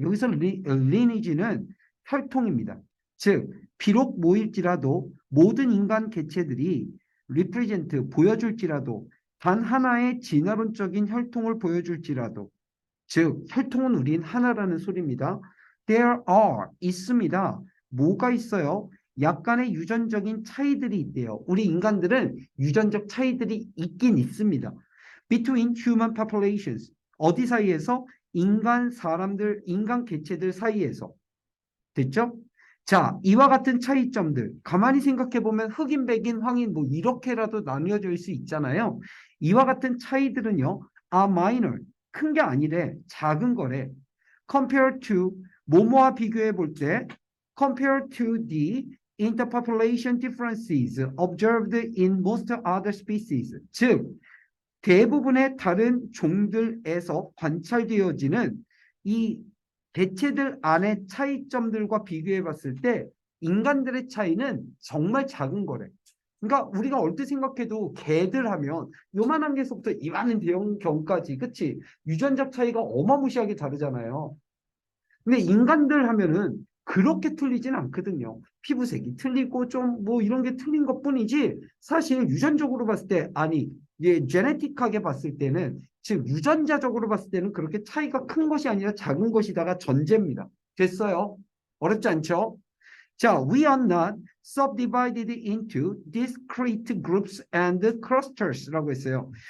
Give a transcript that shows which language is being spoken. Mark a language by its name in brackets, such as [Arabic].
[Korean] 여기서 lineage는 혈통입니다. 즉, 비록 모일지라도 모든 인간 개체들이 represent 보여줄지라도 단 하나의 진화론적인 혈통을 보여줄지라도 즉 혈통은 우린 하나라는 소리입니다. [English] There are [Korean] 있습니다. 뭐가 있어요? 약간의 유전적인 차이들이 있대요. 우리 인간들은 유전적 차이들이 있긴 있습니다. [English] Between human populations [Korean] 어디 사이에서? 사람들, 인간 개체들 사이에서. 됐죠? 자, 이와 같은 차이점들 가만히 생각해 보면 흑인, 백인, 황인 뭐 이렇게라도 나뉘어질 수 있잖아요. 이와 같은 차이들은요, [English] are minor [Korean] 큰 게 아니래 작은 거래. [English] Compared to [Korean] 뭐뭐와 비교해 볼 때, [English] compared to the interpopulation differences observed in most other species. [Korean] 즉 대부분의 다른 종들에서 관찰되어지는 이 개체들 안의 차이점들과 비교해 봤을 때 인간들의 차이는 정말 작은 거래. 그러니까 우리가 얼핏 생각해도 개들 하면 요만한 개서부터 이만한 대형견까지 그치? 유전적 차이가 어마무시하게 다르잖아요. 근데 인간들 하면은 그렇게 틀리진 않거든요. 피부색이 틀리고 좀 뭐 이런 게 틀린 것뿐이지 사실 유전적으로 봤을 때 아니 제네틱하게 봤을 때는 즉 유전자적으로 봤을 때는 그렇게 차이가 큰 것이 아니라 작은 것이다가 전제입니다. 됐어요? 어렵지 않죠? [English] 자, we are not subdivided into discrete groups and clusters라고 했어요.